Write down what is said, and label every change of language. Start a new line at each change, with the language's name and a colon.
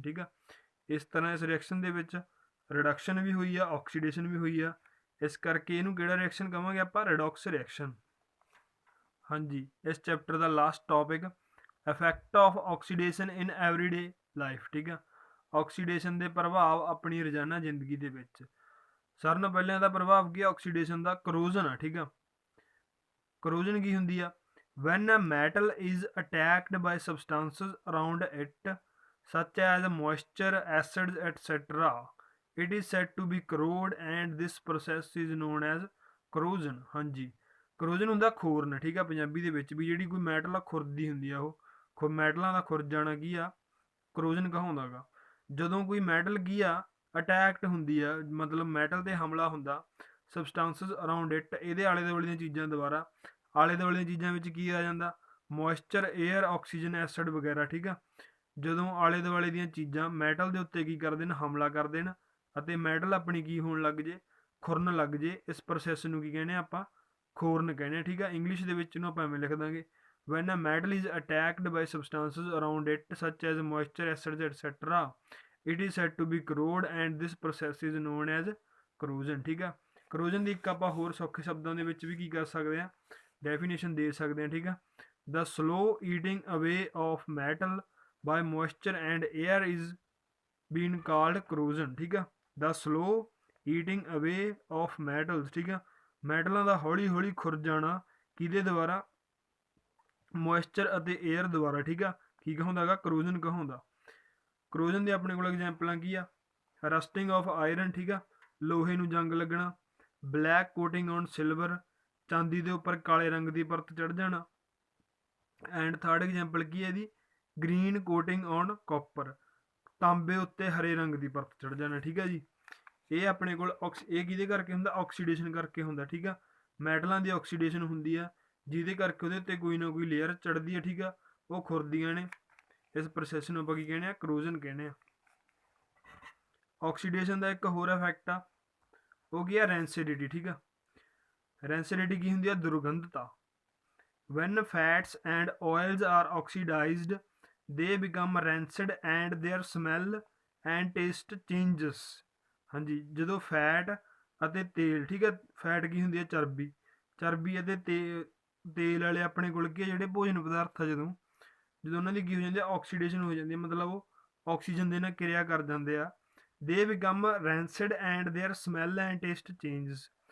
Punjabi: ਠੀਕ ਆ, ਇਸ ਤਰ੍ਹਾਂ ਇਸ ਰਿਐਕਸ਼ਨ ਦੇ ਵਿੱਚ ਰਿਡਕਸ਼ਨ ਵੀ ਹੋਈ ਆ, ਆਕਸੀਡੇਸ਼ਨ ਵੀ ਹੋਈ ਆ, ਇਸ ਕਰਕੇ ਇਹਨੂੰ ਕਿਹੜਾ ਰਿਐਕਸ਼ਨ ਕਹਾਂਗੇ ਆਪਾਂ, ਰਿਡੌਕਸ ਰਿਐਕਸ਼ਨ। ਹਾਂਜੀ, ਇਸ chapter ਦਾ last topic
English: Effect of oxidation in everyday life.
Punjabi: ਠੀਕ ਆ, ਆਕਸੀਡੇਸ਼ਨ ਦੇ ਪ੍ਰਭਾਵ ਆਪਣੀ ਰੋਜ਼ਾਨਾ ਜ਼ਿੰਦਗੀ ਦੇ ਵਿੱਚ। ਸਾਰਿਆਂ ਨਾਲੋਂ ਪਹਿਲਾਂ ਦਾ ਪ੍ਰਭਾਵ ਕੀ ਆ, ਆਕਸੀਡੇਸ਼ਨ ਦਾ, ਕਰੋਜ਼ਨ ਆ। ਠੀਕ ਆ, ਕਰੋਜ਼ਨ ਕੀ ਹੁੰਦੀ ਆ,
English: when a metal is attacked by substances around it such as moisture, acids, etc., it is said to be corrode and this process is known as corrosion।
Punjabi: ਹਾਂਜੀ, ਕਰੋਜ਼ਨ ਹੁੰਦਾ ਖੋਰਨ। ਠੀਕ ਆ, ਪੰਜਾਬੀ ਦੇ ਵਿੱਚ ਵੀ ਜਿਹੜੀ ਕੋਈ ਮੈਟਲ ਆ ਖੁਰਦੀ ਹੁੰਦੀ ਆ, ਉਹ ਮੈਟਲਾਂ ਦਾ ਖੁਰ ਜਾਣਾ ਕੀ ਆ, ਕਰੋਜ਼ਨ ਕਹਾਉਂਦਾ ਗਾ। ਜਦੋਂ ਕੋਈ ਮੈਟਲ ਕੀ ਆ ਅਟੈਕਟ ਹੁੰਦੀ ਆ, ਮਤਲਬ ਮੈਟਲ ਤੇ ਹਮਲਾ ਹੁੰਦਾ,
English: substances around it,
Punjabi: ਇਹਦੇ ਆਲੇ ਦੁਆਲੇ ਦੀਆਂ ਚੀਜ਼ਾਂ ਦੁਆਰਾ। ਆਲੇ ਦੁਆਲੇ ਦੀਆਂ ਚੀਜ਼ਾਂ ਵਿੱਚ ਕੀ ਆ ਜਾਂਦਾ, ਮੋਇਸਚਰ, ਏਅਰ, ਆਕਸੀਜਨ, ਐਸਿਡ ਵਗੈਰਾ। ਠੀਕ ਆ, ਜਦੋਂ ਆਲੇ ਦੁਆਲੇ ਦੀਆਂ ਚੀਜ਼ਾਂ ਮੈਟਲ ਦੇ ਉੱਤੇ ਕੀ ਕਰਦੇ ਨੇ, ਹਮਲਾ ਕਰਦੇ ਨੇ, ਅਤੇ ਮੈਟਲ ਆਪਣੀ ਕੀ ਹੋਣ ਲੱਗ ਜੇ, ਖੁਰਨ ਲੱਗ ਜੇ, ਇਸ ਪ੍ਰੋਸੈਸ ਨੂੰ ਕੀ ਕਹਿੰਦੇ ਆਪਾਂ, ਖੋਰਨ ਕਹਿੰਦੇ ਆ। ਠੀਕ ਆ, ਇੰਗਲਿਸ਼ ਦੇ ਵਿੱਚ ਇਹਨੂੰ ਆਪਾਂ ਐਵੇਂ ਲਿਖ ਦਾਂਗੇ,
English: when a metal is attacked by substances around it such as moisture, acids, etc., it is said to be corrode and this process is known as corrosion।
Punjabi: ਠੀਕ ਆ, ਕਰੋਜ਼ਨ ਦੀ ਇੱਕ ਆਪਾਂ ਹੋਰ ਸੌਖੇ ਸ਼ਬਦਾਂ ਦੇ ਵਿੱਚ ਵੀ ਕੀ ਕਰ ਸਕਦੇ ਹਾਂ, ਡੈਫੀਨੇਸ਼ਨ ਦੇ ਸਕਦੇ ਹਾਂ। ਠੀਕ ਆ,
English: the slow eating away of metal by moisture and air is being called corrosion।
Punjabi: ਠੀਕ ਆ,
English: the slow eating away of metals।
Punjabi: ਠੀਕ ਆ, ਮੈਟਲਾਂ ਦਾ ਹੌਲੀ ਹੌਲੀ ਖੁਰ ਜਾਣਾ ਕਿਹਦੇ ਦੁਆਰਾ, ਮੋਇਸਚਰ ਅਤੇ ਏਅਰ ਦੁਆਰਾ। ਠੀਕ ਆ, ਕੀ ਕਹਾਉਂਦਾ ਗਾ, ਕਰੋਜ਼ਨ ਕਹਾਉਂਦਾ। ਕਰੋਜ਼ਨ ਦੇ ਆਪਣੇ ਕੋਲ ਐਗਜ਼ਾਮਪਲਾਂ ਕੀ ਆ, ਰਸਟਿੰਗ ਆਫ ਆਇਰਨ। ਠੀਕ ਆ, ਲੋਹੇ ਨੂੰ ਜੰਗ ਲੱਗਣਾ,
English: black coating on silver,
Punjabi: ਚਾਂਦੀ ਦੇ ਉੱਪਰ ਕਾਲੇ ਰੰਗ ਦੀ ਪਰਤ ਚੜ ਜਾਣਾ,
English: and third example
Punjabi: ਕੀ ਹੈ ਇਹਦੀ,
English: green coating on copper,
Punjabi: ਤਾਂਬੇ ਉੱਤੇ ਹਰੇ ਰੰਗ ਦੀ ਪਰਤ ਚੜ ਜਾਣਾ। ਠੀਕ ਆ ਜੀ, ਇਹ ਆਪਣੇ ਕੋਲ ਇਹ ਕਿਹਦੇ ਕਰਕੇ ਹੁੰਦਾ, ਆਕਸੀਡੇਸ਼ਨ ਕਰਕੇ ਹੁੰਦਾ। ਠੀਕ ਆ, ਮੈਟਲਾਂ ਦੀ ਆਕਸੀਡੇਸ਼ਨ ਹੁੰਦੀ ਆ, ਜਿਹਦੇ ਕਰਕੇ ਉਹਦੇ ਉੱਤੇ ਕੋਈ ਨਾ ਕੋਈ ਲੇਅਰ ਚੜ੍ਹਦੀ ਆ। ਠੀਕ ਆ, ਉਹ ਖੁਰਦੀਆਂ ਨੇ, ਇਸ ਪ੍ਰੋਸੈਸ ਨੂੰ ਆਪਾਂ ਕੀ ਕਹਿੰਦੇ ਆ, ਕਰੋਜ਼ਨ ਕਹਿੰਦੇ ਆ। ਆਕਸੀਡੇਸ਼ਨ ਦਾ ਇੱਕ ਹੋਰ ਇਫੈਕਟ ਆ, ਉਹ ਕੀ ਆ, ਰੈਂਸਿਡਿਟੀ। ਠੀਕ ਆ, ਰੈਂਸਿਡਿਟੀ ਕੀ ਹੁੰਦੀ ਆ, ਦੁਰਗੰਧਤਾ।
English: when fats and oils are oxidized they become rancid and their smell and taste changes।
Punjabi: ਹਾਂਜੀ, ਜਦੋਂ ਫੈਟ ਅਤੇ ਤੇਲ, ਠੀਕ ਆ, ਫੈਟ ਕੀ ਹੁੰਦੀ ਆ, ਚਰਬੀ, ਚਰਬੀ ਅਤੇ ਤੇਲ ਵਾਲੇ ਆਪਣੇ ਕੋਲ ਕੀ ਆ, ਜਿਹੜੇ ਭੋਜਨ ਪਦਾਰਥ ਆ, ਜਦੋਂ ਉਹਨਾਂ ਦੀ ਕੀ ਹੋ ਜਾਂਦੀ ਆ, ਆਕਸੀਡੇਸ਼ਨ ਹੋ ਜਾਂਦੀ ਹੈ, ਮਤਲਬ ਉਹ ਆਕਸੀਜਨ ਦੇ ਨਾਲ ਕਿਰਿਆ ਕਰ ਜਾਂਦੇ ਆ।
English: They become rancid and their smell and taste changes.